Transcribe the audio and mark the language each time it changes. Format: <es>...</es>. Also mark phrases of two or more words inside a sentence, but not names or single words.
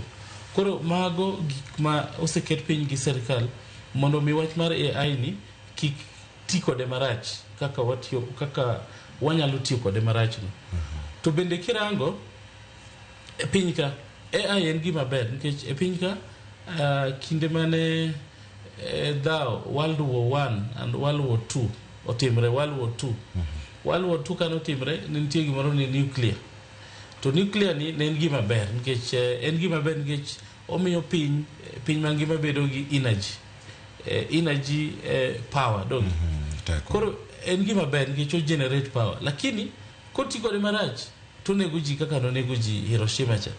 <luo>Koro mago gik ma oseket piny gi serikal mondo mi wach mar AI ni kik ti kode marach, kaka wanyalo tiyo kode marach no. To bende kirango e piny ka AI en gima ber, nikech e piny ka kinde mane World War I and World War II otimre. World War II kano timre, nitie gimoro ni nuclear. To nuclear ni en gima ber, nikech omiyo piny mangima bedo gi</luo> <en>energy power</en> <luo>dong. Koro en gima ber nikech o</luo> <en>generate power,</en> <luo>lakini koti kode marach to nego ji kaka no nego ji Hiroshima cha.</luo>